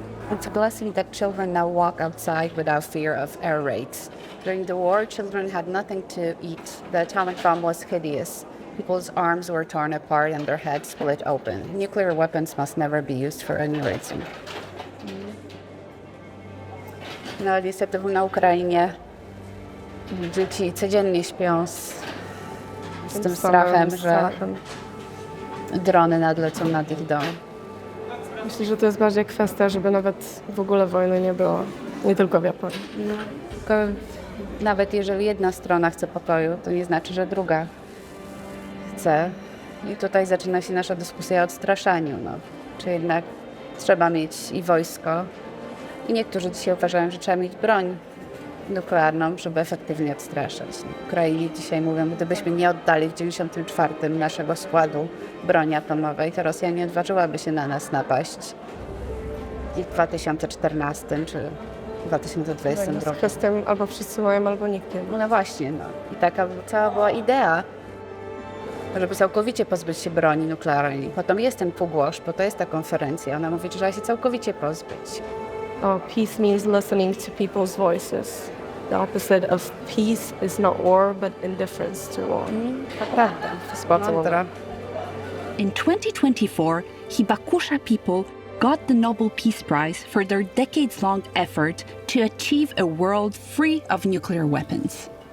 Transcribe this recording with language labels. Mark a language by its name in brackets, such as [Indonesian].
[English] It's a blessing that children now walk outside without fear of air raids. During the war, children had nothing to eat. The atomic bomb was hideous. People's arms were torn apart and their heads split open. Nuclear weapons must never be used for any reason. [Polish] No, niestety na Ukrainie dzieci codziennie śpią z tym strachem, że drony nadlecą nad ich dom. Myślę, że to jest bardziej kwestia, żeby nawet w ogóle wojny nie było, nie tylko w Japonii. No, tylko nawet jeżeli jedna strona chce pokoju, to nie znaczy, że druga chce. I tutaj zaczyna się nasza dyskusja o odstraszaniu. Czy jednak trzeba mieć i wojsko. I niektórzy dzisiaj uważają, że trzeba mieć broń nuklearną, żeby efektywnie odstraszać. Ukrainie dzisiaj mówią, gdybyśmy nie oddali w 1994 naszego składu broni atomowej, to Rosja nie odważyłaby się na nas napaść i w 2014 czy 2022. Z kwestią albo wszyscy mają, albo nikt nie ma. No właśnie, I taka cała była idea, żeby całkowicie pozbyć się broni nuklearnej. Potem jest ten Pugwash, bo to jest ta konferencja. Ona mówi, że trzeba się całkowicie pozbyć. [English] Peace means listening to people's voices. The opposite of peace is not war, but indifference to war. [Polish] To prawda. [English] In 2024, Hibakusha people got the Nobel Peace Prize for their decades-long effort to achieve a world free of nuclear weapons.